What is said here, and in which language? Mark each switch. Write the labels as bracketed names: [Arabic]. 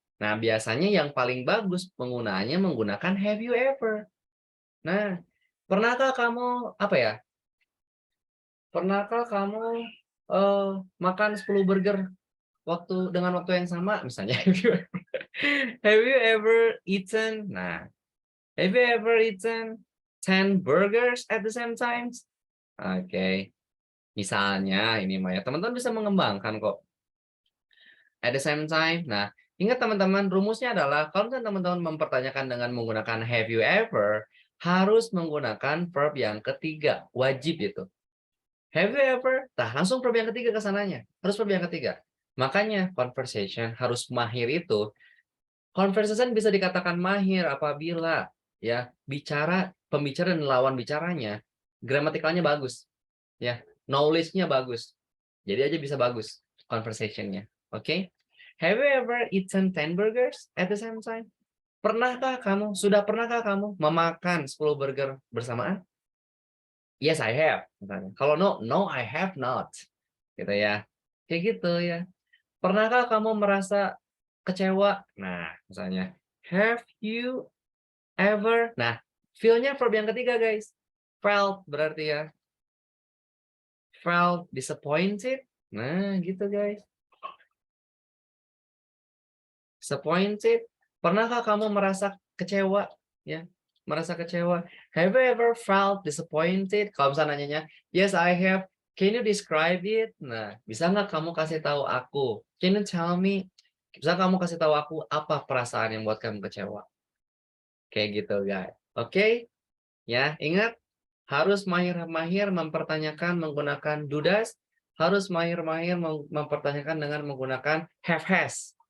[Indonesian] Nah, biasanya yang paling bagus penggunaannya menggunakan [English] have you ever. [Indonesian] Nah, pernahkah kamu apa ya? Pernahkah kamu makan 10 burger dengan waktu yang sama? [English] Misalnya have you ever eaten? Nah, have you ever eaten 10 burgers at the same time? Oke. [Indonesian] Misalnya ini Maya, teman-teman bisa mengembangkan kok. [English] At the same time. [Indonesian] Nah, ingat teman-teman, rumusnya adalah kalau teman-teman mempertanyakan dengan menggunakan have you ever, harus menggunakan verb yang ketiga, wajib itu. [English] Have you ever? [Indonesian] Nah, langsung verb yang ketiga ke sananya. Harus verb yang ketiga. Makanya conversation harus mahir itu. Conversation bisa dikatakan mahir apabila ya pembicara dan lawan bicaranya gramatikalnya bagus. Ya, knowledge-nya bagus. Jadi aja bisa bagus conversation-nya. Oke? [English] Have you ever eaten 10 burgers at the same time? [Indonesian] Sudah pernahkah kamu memakan 10 burger bersamaan? [English] Yes, I have. Kalau no, I have not. [Indonesian] Gitu ya. Kayak gitu ya. Pernahkah kamu merasa kecewa? [English] Nah, misalnya, have you ever? [Indonesian] Nah, feel-nya verb yang ketiga, guys. Felt berarti ya. [English] Felt disappointed. [Indonesian] Nah, gitu, [English] guys. Disappointed. [Indonesian] Pernahkah kamu merasa kecewa? Ya, merasa kecewa. [English] Have you ever felt disappointed? [Indonesian] Kalau misalnya nanyanya, [English] yes, I have. Can you describe it? [Indonesian] Nah, bisa nggak kamu kasih tahu aku? [English] Can you tell me? [Indonesian] Bisa kamu kasih tahu aku apa perasaan yang buat kamu kecewa? Kayak gitu, guys. Oke? Ya, ingat harus mahir-mahir mempertanyakan menggunakan dudas, harus mahir-mahir mempertanyakan dengan menggunakan have has.